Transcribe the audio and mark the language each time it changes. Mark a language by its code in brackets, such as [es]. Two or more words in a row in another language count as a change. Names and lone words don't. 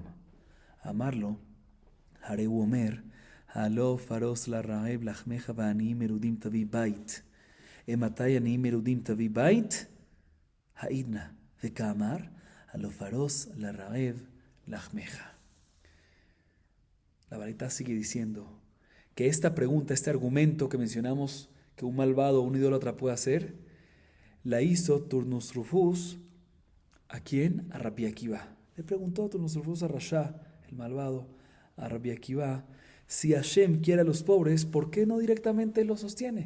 [he] אמר לו, הרי הוא אומר, הלא פרוס לרעב לחמך ועניים מרודים תביא בית. מתי עניים מרודים תביא בית? העידנא, וכאמר, הלא פרוס לרעב לחמך. [es] La varita sigue diciendo que esta pregunta, este argumento que mencionamos que un malvado o un idólatra puede hacer, la hizo Turnus Rufus, ¿a quién? A Rabbi Akiva. Le preguntó Turnus Rufus a Rasha, el malvado, a Rabbi Akiva, si Hashem quiere a los pobres, ¿por qué no directamente los sostiene?